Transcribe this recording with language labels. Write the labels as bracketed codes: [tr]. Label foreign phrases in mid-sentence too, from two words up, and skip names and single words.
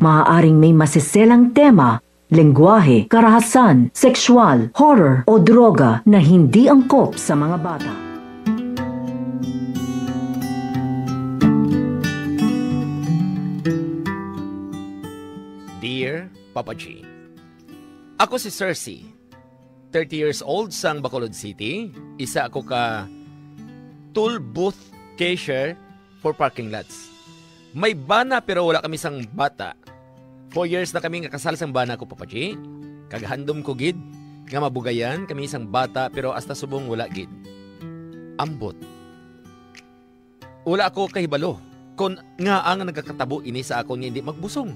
[tl] Maaaring may masiselang tema, lengguwahe, karahasan, sexual, horror o droga na hindi angkop sa mga bata. [hil] Dear Papa G, ako si Cersei, [en] 30 years old [hil] sang Bacolod City. Isa ako ka [en] tool booth cashier for parking lots. [hil] May bana pero wala kami sang bata. 4 years na kami nga kasal sang bana ko, Papa G. Kaghandom ko gid nga mabugayan kami sang bata pero hasta subong wala gid. Ambot. Wala ako kahibalo kon nga ang nagkakatabo ini sa ako nga hindi magbusong.